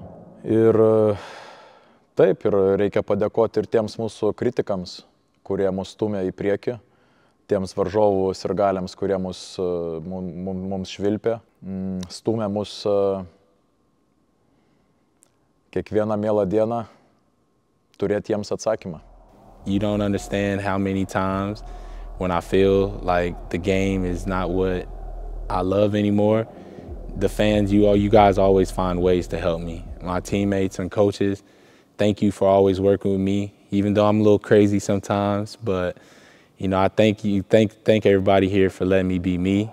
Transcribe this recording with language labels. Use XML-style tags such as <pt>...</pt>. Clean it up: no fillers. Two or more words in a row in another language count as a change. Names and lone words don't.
<lt>Ir taip, ir reikia padėkoti ir tiems mūsų kritikams, kurie mus stumė į priekį, tiems varžovų sirgaliams, kurie mums švilpė, stumė mus kiekvieną mielą dieną turėti jiems atsakymą.</lt> <en>You don't understand how many times when I feel like the game is not what I love anymore, the fans, you guys always find ways to help me. My teammates and coaches, thank you for always working with me, even though I'm a little crazy sometimes, but you know, I thank everybody here for letting me be me.</en>